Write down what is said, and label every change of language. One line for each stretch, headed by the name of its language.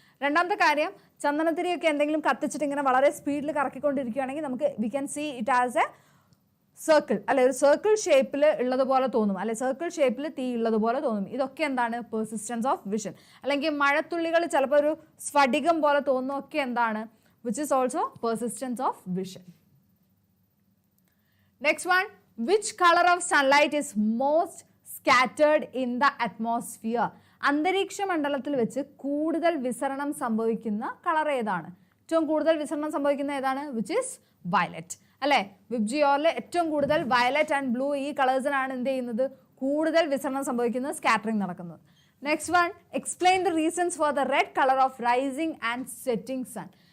Malayalam: രണ്ടാമത്തെ കാര്യം, ചന്ദനത്തിരിയൊക്കെ എന്തെങ്കിലും കത്തിച്ചിട്ട് ഇങ്ങനെ വളരെ സ്പീഡിൽ കറക്കിക്കൊണ്ടിരിക്കുകയാണെങ്കിൽ നമുക്ക്
English: we can see it as a circle
Malayalam: അല്ലെ, ഒരു സർക്കിൾ ഷേപ്പിൽ ഉള്ളതുപോലെ തോന്നും, അല്ലെ സർക്കിൾ ഷേപ്പിൽ തീ ഉള്ളതുപോലെ തോന്നും. ഇതൊക്കെ എന്താണ്? Persistence of vision. അല്ലെങ്കിൽ മഴത്തുള്ളികൾ ചിലപ്പോൾ ഒരു സ്ഫടികം പോലെ തോന്നുന്നതൊക്കെ എന്താണ്?
English: Which is also persistence of vision. Next one, which color of sunlight is most scattered in the atmosphere?
Malayalam: അന്തരീക്ഷ മണ്ഡലത്തിൽ വെച്ച് കൂടുതൽ വിസരണം സംഭവിക്കുന്ന കളർ ഏതാണ്? ഏറ്റവും കൂടുതൽ വിസരണം സംഭവിക്കുന്ന ഏതാണ്?
English: which is violet
Malayalam: അല്ലേ? വിബ്ജിയോറിൽ ഏറ്റവും കൂടുതൽ വയലറ്റ് ആൻഡ് ബ്ലൂ ഈ കളേഴ്സിനാണ് എന്ത് ചെയ്യുന്നത്? കൂടുതൽ വിസരണം സംഭവിക്കുന്നത്, സ്കാറ്ററിംഗ് നടക്കുന്നത്.
English: Next one, explain the reasons for the red colour of rising and setting sun.